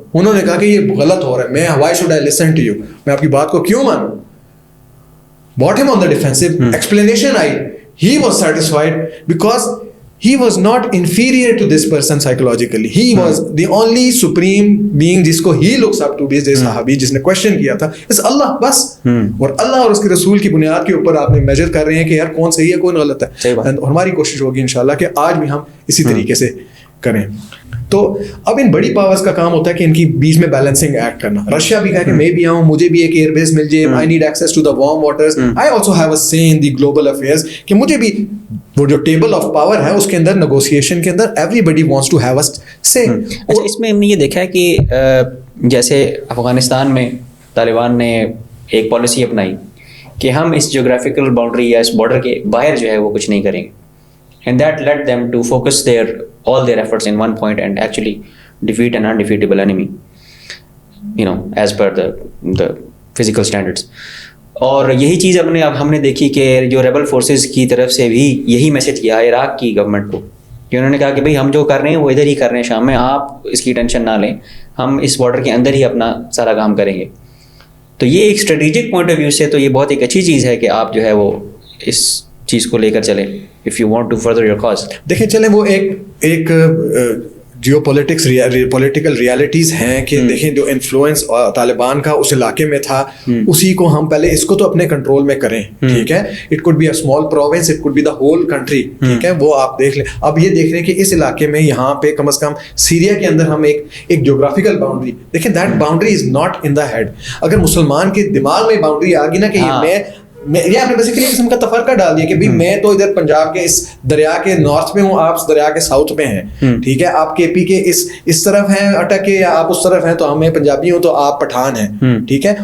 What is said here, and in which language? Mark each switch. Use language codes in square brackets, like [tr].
[ur] انہوں نے کہا کہ یہ غلط ہو رہا ہے, میں [en] why should I listen to you, [ur] میں آپ کی بات کو کیوں مانوں. [en] brought him on the defensive. explanation [ur] I, [en] he was satisfied because he was not inferior to this person psychologically. He was the only supreme being [ur] جس کو [en] he looks up to, this [ur] صحابی جس نے [en] question [ur] کیا تھا [en] is [ur] اللہ بس. اور اللہ اور اس کے رسول کی بنیاد کے اوپر آپ نے میجر کر رہے ہیں کہ یار کون صحیح ہے کون غلط ہے. اور ہماری کوشش ہوگی انشاءاللہ کہ آج بھی ہم اسی طریقے سے کریں. تو اب ان بڑی پاورز کا کام ہوتا ہے کہ ان کی بیچ میں بیلنسنگ ایکٹ کرنا. رشیا بھی کہا کہ میں بھی آؤں, مجھے بھی ایک ایئر بیس مل جائے, [en] I need access to the warm waters, I also have a say in the global affairs, [ur] کہ مجھے بھی وہ جو ٹیبل آف پاور ہے اس کے اندر نیگوسیشن کے اندر [en] Everybody wants to have a say. [ur] اس میں ہم نے یہ دیکھا ہے کہ جیسے افغانستان میں طالبان نے ایک پالیسی اپنائی کہ ہم اس جیوگرافیکل باؤنڈری یا اس بارڈر کے باہر جو ہے وہ کچھ نہیں کریں گے. [en] And that led them to focus all their efforts in one point and actually defeat an undefeatable enemy, as per the physical standards. [ur] اور یہی چیز اب ہم نے دیکھی کہ جو ریبل فورسز کی طرف سے بھی یہی میسج کیا عراق کی گورنمنٹ کو, کہ انہوں نے کہا کہ بھائی ہم جو کر رہے ہیں وہ ادھر ہی کر رہے ہیں شام میں, آپ اس کی ٹینشن نہ لیں, ہم اس بارڈر کے اندر ہی اپنا سارا کام کریں گے. تو یہ ایک اسٹریٹجک پوائنٹ آف ویو سے تو یہ بہت ایک اچھی چیز ہے کہ آپ جو ہے وہ اس چیز کو لے کر چلیں [en] if you want to further your cause. [ur] دیکھیں چلیں وہ ایک جیو پولیٹکس پولیٹیکل ریالٹیز ہیں کہ دیکھیں جو انفلوئنس طالبان کا اس علاقے میں تھا اسی کو ہم پہلے اس کو تو اپنے کنٹرول میں کریں. ٹھیک ہے, [en] It could be a small province, it could be the whole country. [ur] ٹھیک ہے, وہ آپ دیکھ لیں. اب یہ دیکھ رہے ہیں کہ اس علاقے میں یہاں پہ کم از کم سیریا کے اندر ہم ایک جغرافیکل باؤنڈری دیکھیں, [en] That boundary is not in the head. [ur] اگر مسلمان کے دماغ میں باؤنڈری آ گئی نا کہ میں یہ آپ نے بیسیکلی قسم کا تفرقہ ڈال دیا کہ بھائی میں تو ادھر پنجاب کے اس دریا کے نارتھ میں ہوں, آپ اس دریا کے ساؤتھ میں ہیں, ٹھیک ہے, آپ کے پی کے اس طرف ہیں اٹک کے, یا آپ اس طرف ہیں تو ہمیں پنجابی ہوں تو آپ پٹھان ہیں, ٹھیک ہے.